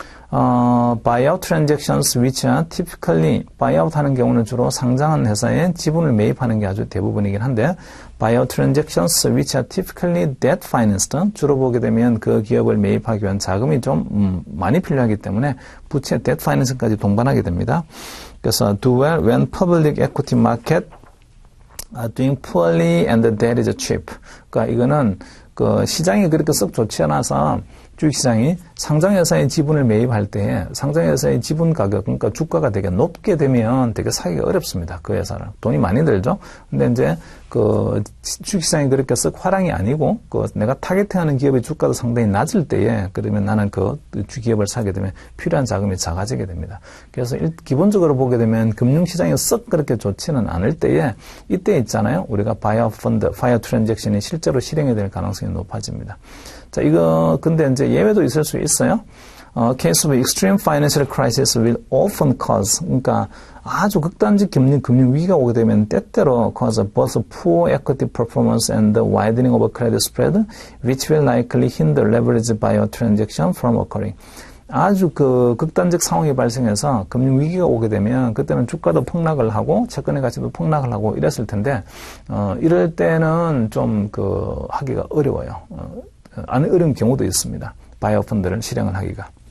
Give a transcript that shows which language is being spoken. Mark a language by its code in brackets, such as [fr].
[en] buyout transactions which are typically [ko] buyout 하는 경우는 주로 상장한 회사에 지분을 매입하는 게 아주 대부분이긴 한데 [en] buyout transactions which are typically debt financed [ko] 주로 보게 되면 그 기업을 매입하기 위한 자금이 좀 많이 필요하기 때문에 부채 debt financing까지 동반하게 됩니다. 그래서 [en] do well when public equity market are doing poorly and the debt is cheap. [ko] 그러니까 이거는 그 시장이 그렇게 썩 좋지 않아서 주식시장이 상장회사의 지분을 매입할 때 상장회사의 지분 가격, 그러니까 주가가 되게 높게 되면 되게 사기가 어렵습니다. 그 회사를. 돈이 많이 들죠. 근데 이제 그 주식시장이 그렇게 썩 화랑이 아니고 그 내가 타겟팅하는 기업의 주가도 상당히 낮을 때에 그러면 나는 그 기업을 사게 되면 필요한 자금이 작아지게 됩니다. 그래서 기본적으로 보게 되면 금융시장이 썩 그렇게 좋지는 않을 때에 이때 있잖아요. 우리가 바이아웃 펀드, 바이아웃 트랜잭션이 실제로 실행이 될 가능성이 높아집니다. 자, 이거, 근데 이제 예외도 있을 수 있어요. [en] Case of extreme financial crisis will often cause, [ko] 그러니까 아주 극단적 금융 위기가 오게 되면 때때로 [en] cause both poor equity performance and the widening of a credit spread, which will likely hinder leverage buyout transaction from occurring. [ko] 아주 그 극단적 상황이 발생해서 금융 위기가 오게 되면 그때는 주가도 폭락을 하고 채권의 가치도 폭락을 하고 이랬을 텐데, 이럴 때는 좀 하기가 어려워요. 어려운 경우도 있습니다. 바이오 펀드를 실행을 하기가.